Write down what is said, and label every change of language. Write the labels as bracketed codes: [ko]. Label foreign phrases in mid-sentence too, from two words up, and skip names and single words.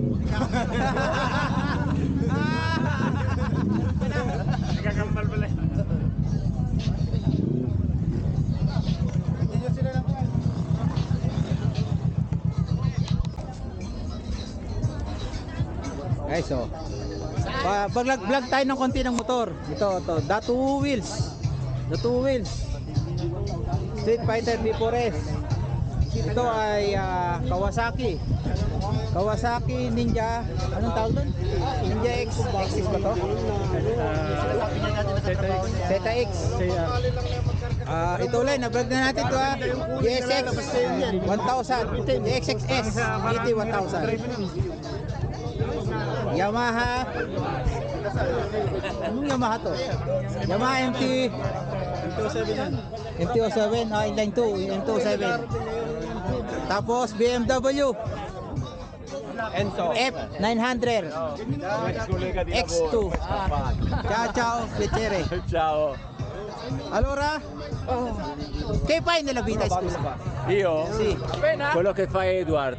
[tl] Nagkakambal pala. Guys, so vlog tayo ng konti ng motor. Ito, [en] the two wheels. Street Fighter V4S. [tl] Ito ay Kawasaki Ninja. Anong tawag doon? Ninja X ba to? ZX. Ito ulit, na-vlog na natin ito ha. GSX 1000, GXXS GT 1000. Yamaha. Anong Yamaha to? Yamaha MT-07, inline 2, MT-07. Tapos BMW F900 X2. [it] Ciao, piacere. Ciao. Allora, che fai nella vita, scusa? Io? Sì. Quello che fa Edward.